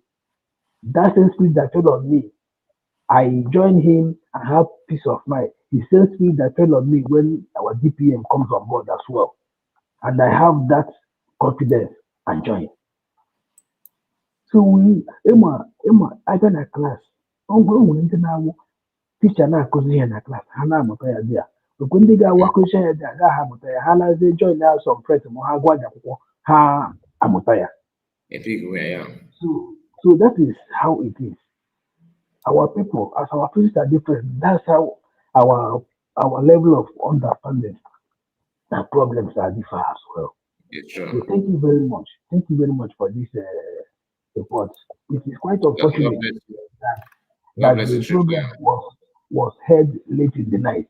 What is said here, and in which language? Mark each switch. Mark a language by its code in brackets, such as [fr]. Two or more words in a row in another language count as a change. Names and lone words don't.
[en] That same spirit that fell on me, I joined him and have peace of mind. The same spirit that fell on me when our DPM comes on board as well. And I have that confidence and joy. So I got a class. [ig] Teacher na-akụzi ihe na class ha na-amụta ya dị ya okwu ndị ga-awakụzi ya dị agaghị amụta ya ha lazie join ya [en] some friends [ig] ma ha gwa akwụkwọ ha amụta ya. [en] So that is how it is. Our people, as our faces are different, that's how our level of understanding and problems are different as well. So thank you very much. Thank you very much for this report. It is quite unfortunate that the program was held late in the night.